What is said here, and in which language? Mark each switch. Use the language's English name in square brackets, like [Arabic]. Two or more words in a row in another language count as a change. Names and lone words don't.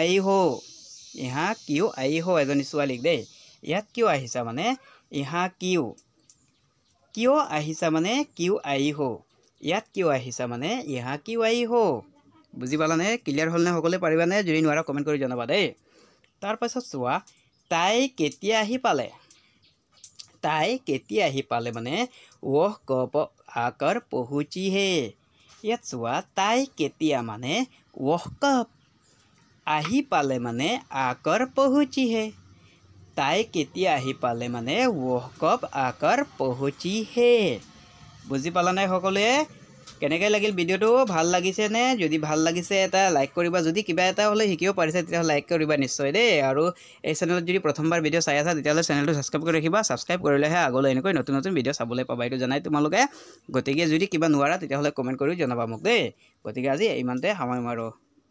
[Hindi] आई हो [Assamese] এজনী ছোৱালীক দেই ইয়াত কিয় আহিছা মানে यहाँ কিয় আহিছা মানে [Hindi] क्यों आई हो [Assamese] ইয়াত কিয় আহিছা মানে [Hindi] यहाँ क्यों आई हो [Assamese] বুজি পালানে ক্লিয়াৰ হ'ল নে সকলোৱে পাৰিবানে যদি নোৱাৰা কমেণ্ট কৰি জনাবা দেই তাৰ পাছত চোৱা তাই কেতিয়া আহি পালে মানে [Hindi] वह कब आकर पहुंची है [Assamese] ইয়াত চোৱা তাই কেতিয়া মানে [Hindi] वह कब [Assamese] আহি পালে মানে [Hindi] आकर पहुंची है [Assamese] তাই কেতিয়া আহি পালে মানে [Hindi] वह कब आकर पहुंची है [Assamese] বুজি পালানে সকলোৱে কেনেকৈ লাগিল ভিডিঅ'টো ভাল লাগিছে নে যদি ভাল লাগিছে এটা লাইক কৰিবা যদি কিবা এটা হ'লে শিকিব পাৰিছে তেতিয়া লাইক কৰিবা নিশ্চয় দেই আৰু এই চেনেলত যদি প্ৰথমবাৰ ভিডিঅ' চাই আছা তেতিয়াহ'লে চেনেলটো ছাবস্ক্ৰাইব কৰি ৰাখিবা ছাবস্ক্ৰাইব কৰিলেহে আগলৈ এনেকৈ নতুন ভিডিঅ' চাবলৈ পাবা এইটো জানাই তোমালোকে গতিকে যদি কিবা নোৱাৰা তেতিয়াহ'লে কমেণ্ট কৰি জনাবা মোক দেই গতিকে আজি ইমানতে সামৰিম আৰু